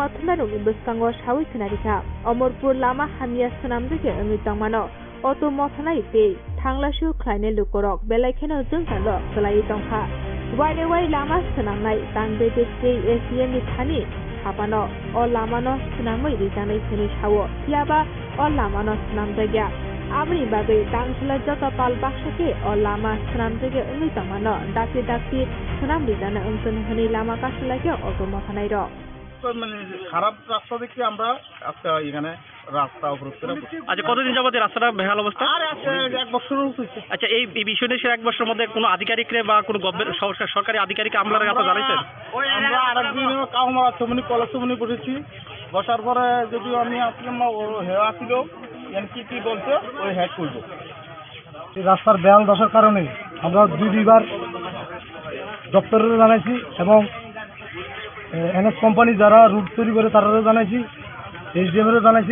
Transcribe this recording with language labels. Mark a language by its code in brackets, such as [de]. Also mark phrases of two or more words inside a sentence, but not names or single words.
[trp] thunai rok ni bwskango sawi khnarika Omorpur lama hamia senamdike ongi tangmano auto mothanai te thanglasu khlaine lukorok belaikheno jongkalo khlai tongkha wai lama senamnai tangbede ACM ni thani Habano o lamano senamai rijanai khani sawo tiaba o lamano senam jaga Abri bagai tangsula jota pal baksake o lama senam jaga ungi tamano dakti senam rijana ungsun hani lama kasulake auto mothanai rok [bn] মানে খারাপ রাস্তা দেখে আমরা আজকে এখানে রাস্তা অবরোধ করে আচ্ছা কতদিন যাবত রাস্তাটা বেহাল অবস্থা আর আছে 1 বছর হইছে আচ্ছা এই বিষয় নিয়ে 1 বছরের মধ্যে কোনো আধিকারিকরে বা কোনো সরকারি আধিকারিক আমলার কাছে জানাইছেন আমরা আরেকদিন কাউমারা চমনি কলেজ চমনি বসেছি বসার পরে যদি আমি আসলাম হেয়া আসিল কি বলছে ওই হ্যাক করব এই রাস্তার বেহাল দশার কারণে আমরা দুইবার দপ্তরে জানাইছি এবং এনএস কোম্পানি যারা রুট তৈরি করে তারাও জানাইছি এসডিএমেরও জানাইছি